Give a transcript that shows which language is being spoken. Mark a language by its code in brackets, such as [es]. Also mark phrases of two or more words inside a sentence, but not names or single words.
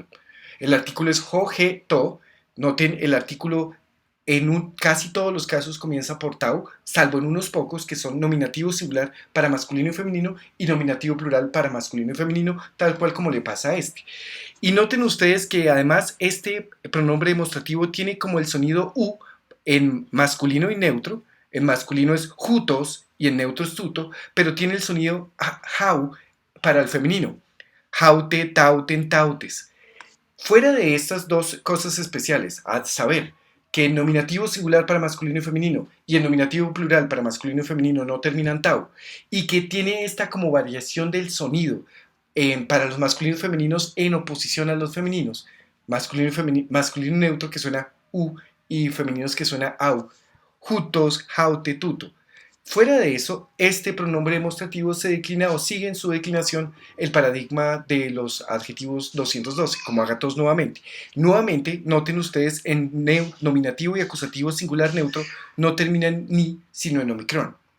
[es] El artículo es [el] ὁ, ἡ, τό, [es] noten el artículo en casi todos los casos comienza por tau, salvo en unos pocos que son nominativo singular para masculino y femenino y nominativo plural para masculino y femenino, tal cual como le pasa a este. Y noten ustedes que además este pronombre demostrativo tiene como el sonido u en masculino y neutro. En masculino es jutos y en neutro es tuto, pero tiene el sonido jau para el femenino. [el] αὕτη, ταύτην, ταύτης. [es] Fuera de estas dos cosas especiales, a saber que en nominativo singular para masculino y femenino y en nominativo plural para masculino y femenino no terminan tau, y que tiene esta como variación del sonido para los masculinos y femeninos en oposición a los femeninos, masculino y neutro que suena u y femeninos que suena au, [el] οὗτος, αὕτη, τοῦτο. [es] Fuera de eso, este pronombre demostrativo se declina o sigue en su declinación el paradigma de los adjetivos 212, como agatos nuevamente. Nuevamente, noten ustedes en nominativo y acusativo singular neutro no terminan ni, sino en omicron.